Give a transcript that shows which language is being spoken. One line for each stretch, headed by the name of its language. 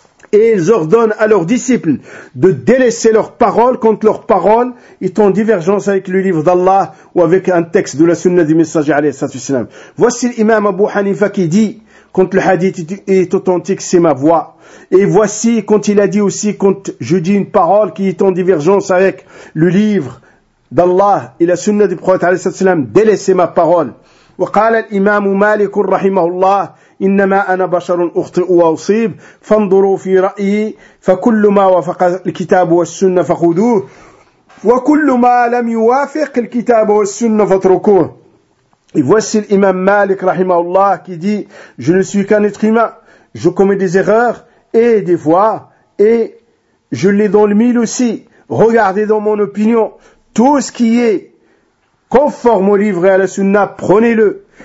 French: Et ils ordonnent à leurs disciples de délaisser leurs paroles contre leurs paroles, étant en divergence avec le livre d'Allah ou avec un texte de la sunna du messager
Arabic: alayhi salatu wassalam.
French: Voici l'imam Abu Hanifa qui dit, quand le hadith est authentique, c'est ma voix. Et voici quand il a dit aussi, quand je dis une parole qui est en divergence avec le livre d'Allah et la sunna du prophète
Arabic: alayhi salatu wassalam,
French: délaissez ma parole.
Arabic: وقال الإمام مالك رحمه الله إنما أنا بشر أخطئ وأصيب فانظروا في رأيي فكل ما وافق الكتاب والسنة فخذوه وكل ما لم يوافق الكتاب والسنة فاتركوه.
French: Et voici l'imam Malik
Arabic: رحمه الله
French: qui dit, je ne suis qu'un être humain, je commets des erreurs et des fois, et je l'ai dans le mille aussi. Regardez dans mon opinion, tout ce qui est conforme au livre et à la sunna, prenez-le.